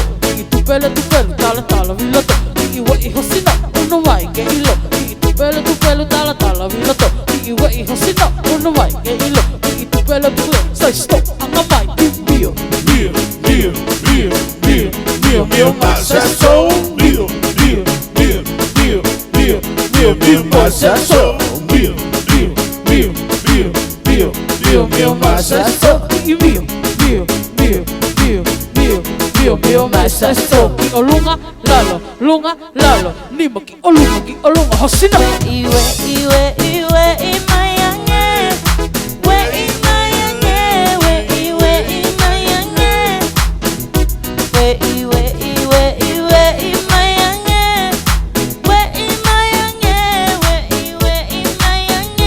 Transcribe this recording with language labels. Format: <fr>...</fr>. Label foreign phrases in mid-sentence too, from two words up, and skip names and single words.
<to>Tupele, tala villato, iwe hosina, unu mai ke ilo. Tupele, tala villato, iwe hosina, unu mai ke ilo. Tupele,</to> <en>say stop,</en> <to>anga mai mio Massasso, mio Massasso, mio Massasso, mio Massasso. Olunga, lalo, nima ki olunga, hosina. Iwe, imayange, imayange, iwe, imayange, iwe, imayange, imayange.</to>